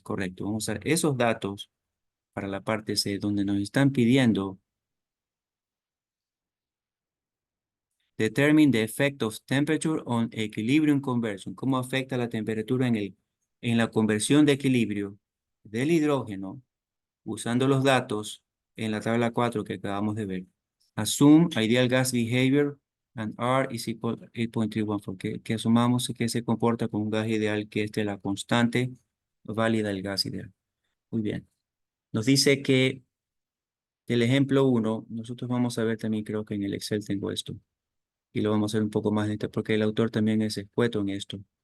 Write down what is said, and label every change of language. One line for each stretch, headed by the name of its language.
Spanish: Correcto. Vamos a usar esos datos para la parte C, donde nos están pidiendo
English: determine the effect of temperature on equilibrium conversion.
Spanish: ¿Cómo afecta la temperatura en la conversión de equilibrio del hidrógeno usando los datos en la tabla 4 que acabamos de ver?
English: Assume ideal gas behavior and R is equal to 8.314.
Spanish: Que asumamos que se comporta como un gas ideal, que esta es la constante válida del gas ideal. Muy bien. Nos dice que del ejemplo 1, nosotros vamos a ver también, creo que en el Excel tengo esto y lo vamos a hacer un poco más lento porque el autor también es experto en esto.